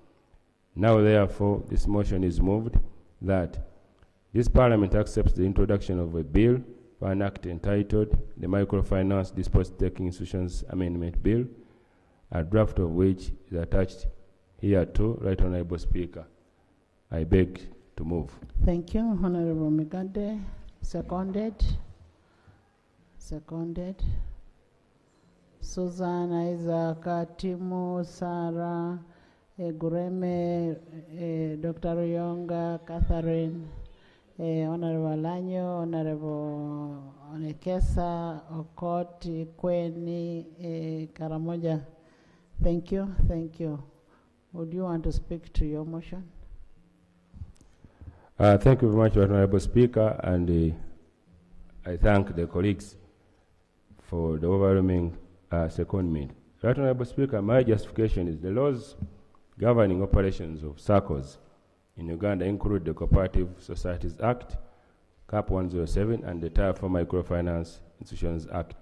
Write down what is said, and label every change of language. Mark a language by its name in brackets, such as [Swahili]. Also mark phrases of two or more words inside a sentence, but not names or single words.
[English] Now, therefore, this motion is moved that this Parliament accepts the introduction of a bill for an act entitled the Microfinance Deposit-Taking Institutions Amendment Bill, a draft of which is attached here to. Right Honourable Speaker, I beg to move. Thank you, Honourable Migande. Seconded. Seconded. Susan, Isaac, Timu, Sarah, Gureme, Dr. Ruyonga, Catherine, Honourable Lanyo, Honourable Onekesa, Okoti, Kweni, Karamoja. Thank you, thank you. Would you want to speak to your motion? Thank you very much, Honourable Speaker, and I thank the colleagues for the overwhelming secondment. Right Honourable Speaker, my justification is the laws governing operations of SACCOs in Uganda include the Cooperative Societies Act, CAP 107, and the Tier 4 Microfinance Institutions Act.